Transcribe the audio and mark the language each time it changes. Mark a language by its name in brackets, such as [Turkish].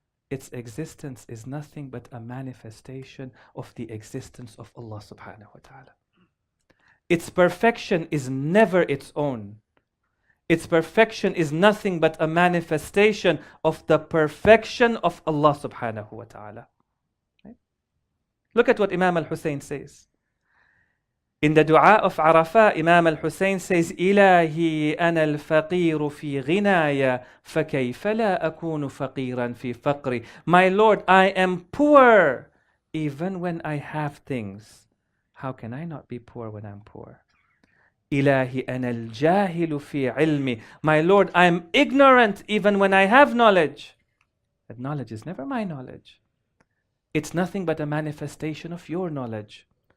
[English] Its existence is nothing but a manifestation of the existence of Allah subhanahu wa ta'ala. Its perfection is never its own. Its perfection is nothing but a manifestation of the perfection of Allah subhanahu wa ta'ala. Right? Look at what Imam al-Hussein says. In the dua of Arafah, Imam al-Hussein says, [Arabic] إلهي أنا الفقير في غنايا فكيف لا أكون فقيرا في فقري. [English] My Lord, I am poor even when I have things. How can I not be poor when I'm poor? [Arabic] إلهي أنا الجاهل في علمي. [English] My Lord, I am ignorant even when I have knowledge. That knowledge is never my knowledge. It's nothing but a manifestation of your knowledge.